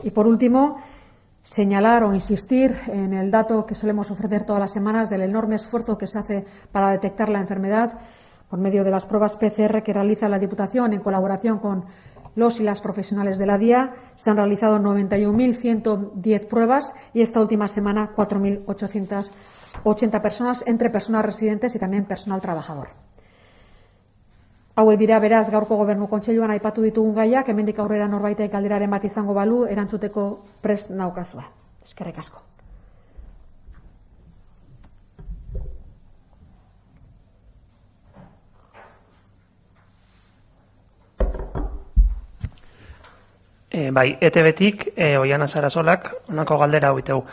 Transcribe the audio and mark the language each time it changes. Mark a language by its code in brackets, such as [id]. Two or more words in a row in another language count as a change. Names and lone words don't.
[es] Y por último, señalar o insistir en el dato que solemos ofrecer todas las semanas del enorme esfuerzo que se hace para detectar la enfermedad por medio de las pruebas PCR que realiza la Diputación en colaboración con los y las profesionales de la DIA. Se han realizado 91.110 pruebas y esta última semana 4.880 personas, entre personas residentes y también personal trabajador. [eu] Hauek dira beraz gaurko Gobernu Kontseiluan aipatu ditugun gaiak, hemendik aurrera norbaitek galderaren bat izango balu, erantzuteko prest naukazua. Eskerrik asko. Bai, ETB-tik, Oiana Sarasolak, honako galdera hau iteu.